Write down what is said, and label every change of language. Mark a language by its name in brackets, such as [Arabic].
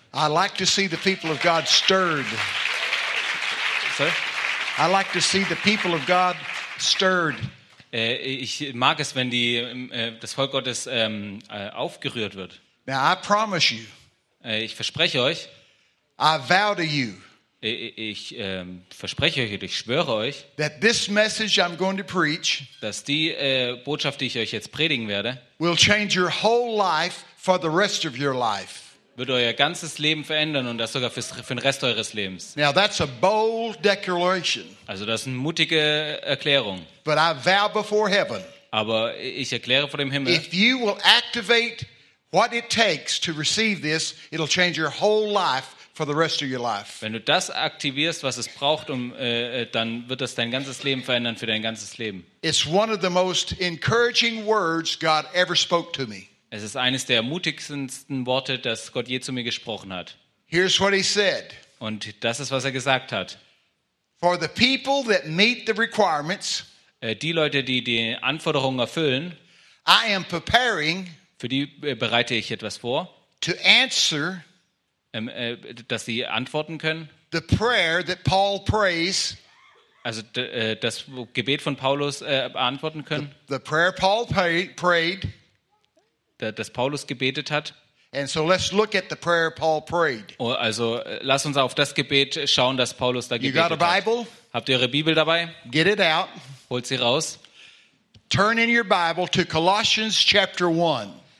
[English] I like to see the people of God stirred. Sorry? I like to see the people of God stirred. [German] Ich mag es, wenn das Volk Gottes aufgerührt wird. [English] Now I promise you, [German] ich verspreche euch. [English] I vow to you, [German] ich schwöre euch, [English] that this message I'm going to preach, [German] dass die Botschaft, die ich euch jetzt predigen werde, [English] will change your whole life for the rest of your life. [German] Wird euer ganzes Leben verändern und das sogar für den Rest eures Lebens. [English] Now that's a bold declaration. [German] Also das ist eine mutige Erklärung. [English] But I vow before heaven. [German] Aber ich erkläre vor dem Himmel. [English] If you will activate what it takes to receive this, it'll change your whole life for the rest of your life. [German] Wenn du das aktivierst, was es braucht, dann wird das dein ganzes Leben verändern für dein ganzes Leben. [English] It's one of the most encouraging words God ever spoke to me. [German] Es ist eines der ermutigendsten Worte, das Gott je zu mir gesprochen hat. [English] Here's what he said. [German] Und das ist, was er gesagt hat. [English] For the people that meet the requirements, [German] die Leute, die die Anforderungen erfüllen, [English] I am preparing, [German] für die bereite ich etwas vor, [English] to answer, [German] dass sie antworten können, [English] the prayer that Paul prays, [German] also das Gebet von Paulus beantworten können, [English] the prayer Paul prayed, [German] das Paulus gebetet hat. [English] And so let's look at the prayer Paul prayed. [German] Also lass uns auf das Gebet schauen, das Paulus da gebetet [English] hat. You got a Bible? [German] Habt ihr eure Bibel dabei? [English] Get it out. [German] Holt sie raus. [English] Turn in your Bible to Colossians chapter 1.